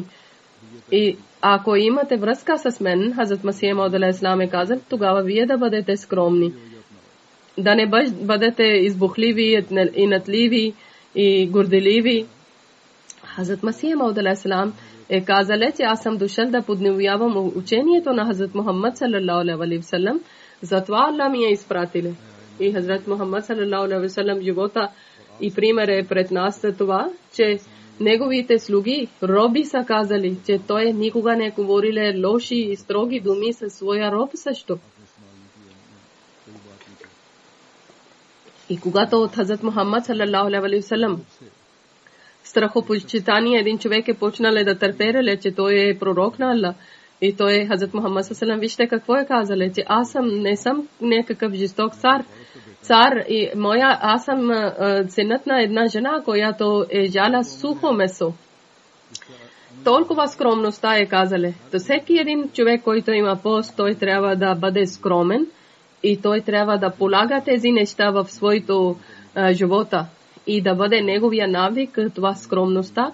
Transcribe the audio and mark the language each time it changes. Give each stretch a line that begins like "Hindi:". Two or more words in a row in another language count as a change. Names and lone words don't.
Bulgarian: И ако имате връзка с мен, Хазрат Масия Мауд алейхиссалам е казал, тогава вие да бъдете скромни. Да не бъдете избухливи и надливи и горделиви. Хазрат Масия Мауд алейхиссалам е казали, че аз съм дошъл да подновявам учението на Хазрат Мухаммад
Arabic: صلى الله عليه وسلم.
Bulgarian: Затова Аллах ми е изпратил. И Хазрат Мухаммад
Arabic: صلى الله عليه وسلم
Bulgarian: живота и пример е пред нас за това, че неговите слуги, роби са казали, че той никога не говорили лоши и строги думи със своя роб също. И когато от Хазрат Мухаммад
Arabic: صلى الله عليه وسلم
Bulgarian: страхопочитание един човек е почнал да търпее, че той е пророк на Аллах. И той Хазрат Мухаммад
Arabic: صلى الله عليه وسلم,
Bulgarian: вижте какво е казал, че аз не съм някакъв жесток цар и аз съм синът на една жена, която е жала сухо месо. Толкова скромността е казали. То всеки един човек, който има пост, той трябва да бъде скромен и той трябва да полага тези неща в своето живота и да бъде неговия навик, това скромността.